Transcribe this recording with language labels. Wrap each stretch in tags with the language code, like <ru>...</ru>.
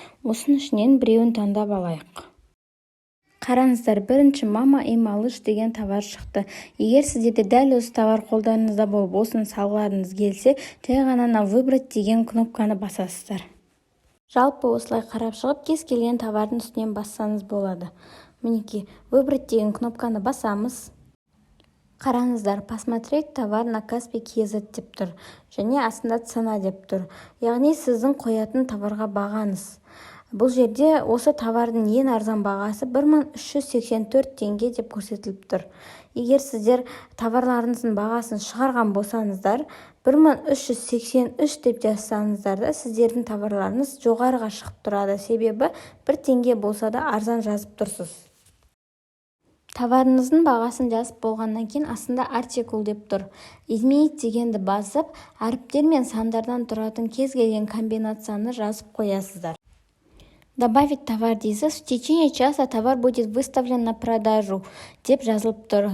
<kk>Осының ішінен біреуін таңдап алайық. Қараңыздар, бірінші мама и малыш деген товар шықты. Егер сіздерде дәл осы товар қолдарыңызда болып, осыны салғыларыңыз келсе, жай ғана выбрать деген кнопканы басасыздар. Жалпы осылай қарап шығып, кез келген товардың үстінен бассаңыз болады. Мінекей, выбрать деген кнопканы басамыз. Қараңыздар,</kk> <ru>посмотреть товар на Каспий KZ</ru> <kk>деп тұр, және астында цена деп тұр. Яғни сіздің қоятын товарға бағаңыз. Бұл жерде осы товардың ең арзан бағасы 1384 теңге деп көрсетіліп тұр. Егер сіздер товарларыңыздың бағасын шығарған болсаңыздар, 1383 деп жазсаңыздар да, сіздердің товарларыңыз жоғарыға шығып тұрады. Себебі 1 теңге болса да арзан жазып тұрсыз. Товарыңыздың бағасын жазып болғаннан кейін астында артикул деп тұр. Изменить дегенді басып, әріптер мен сандардан тұратын кез келген комбинацияны жазып қоясыздар.</kk> <ru>Добавить товар</ru> <kk>дейсіз,</kk> <ru>в течение часа товар будет выставлен на продажу</ru> <kk>деп жазылып тұр.</kk>